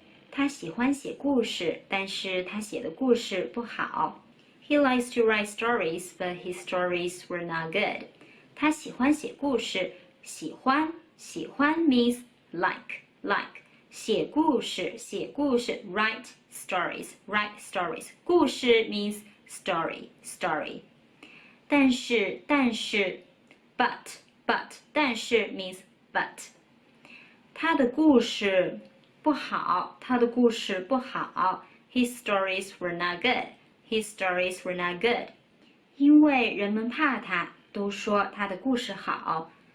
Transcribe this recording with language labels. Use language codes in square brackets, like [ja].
[zh] 他喜欢写故事，但是他写的故事不好。 [en] He likes to write stories, but his stories were not good. [zh] 他喜欢写故事，喜欢 [en] means like. [zh] 写故事 [en] write stories. 故事 means story. 但是 but 但是 means but. [zh] 他的故事不好 [en] His stories were not good. [zh] 因为人们怕他，都说他的故事好。